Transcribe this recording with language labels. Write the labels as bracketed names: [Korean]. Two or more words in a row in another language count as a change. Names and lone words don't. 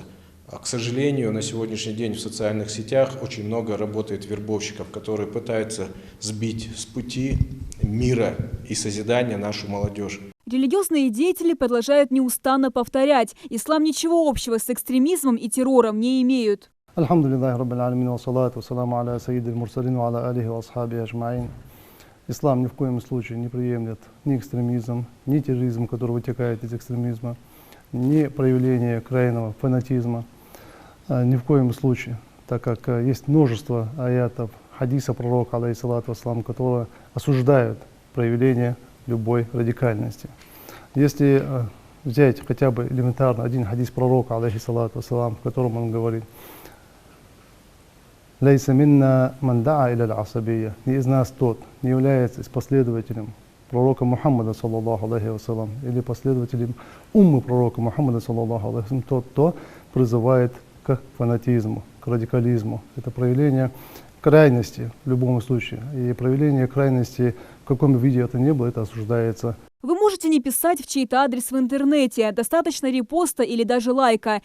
[Russian] К сожалению, на сегодняшний день в социальных сетях очень много работает вербовщиков, которые пытаются сбить с пути мира и созидания нашу молодежь. Религиозные деятели продолжают неустанно повторять: ислам ничего общего с экстремизмом и террором не имеют. [Arabic] الحمد لله رب العالمين والصلاة والسلام على سيد المرسلين وعلى آله وأصحابه أجمعين. [Russian] Ислам ни в коем случае не приемлет ни экстремизм, ни терроризм, который вытекает из экстремизма, ни проявление крайнего фанатизма. Ни в коем случае. так как есть множество аятов, хадиса пророка, [Arabic] алейхиссалату вассалам, [Russian] которые осуждают проявление любой радикальности. Если взять хотя бы элементарно один хадис пророка, [Arabic] алейхиссалату вассалам, [Russian] в котором он говорит: [Arabic] «ليس منا من دعا إلى العصبية», [Russian] не из нас тот, не является последователем пророка Мухаммада, [Arabic] саллаллаху алейхи вассалам, [Russian] или последователем уммы пророка Мухаммада, [Arabic] саллаллаху алейхи вассалам, [Russian] тот, кто призывает к фанатизму, к радикализму. Это проявление крайности в любом случае. И проявление крайности, в каком виде это ни было, это осуждается. Вы можете не писать в чей-то адрес в интернете. Достаточно репоста или даже лайка.